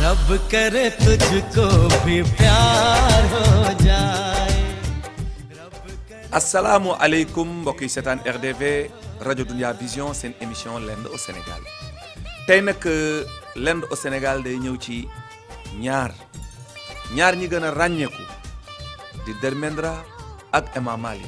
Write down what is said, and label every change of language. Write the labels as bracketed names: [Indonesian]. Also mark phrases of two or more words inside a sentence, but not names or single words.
[Hindi] करे तुझको भी प्यार हो जाए। [Wolof] Assalamu alaikum mbokk yi seetaan RDV rajo Dunia Vision seen émission L'Inde au Sénégal tey nag L'Inde au Sénégal day ñëw ci ñaar ñi gën a ràññeeku di Dharmendra ak Hema Malini.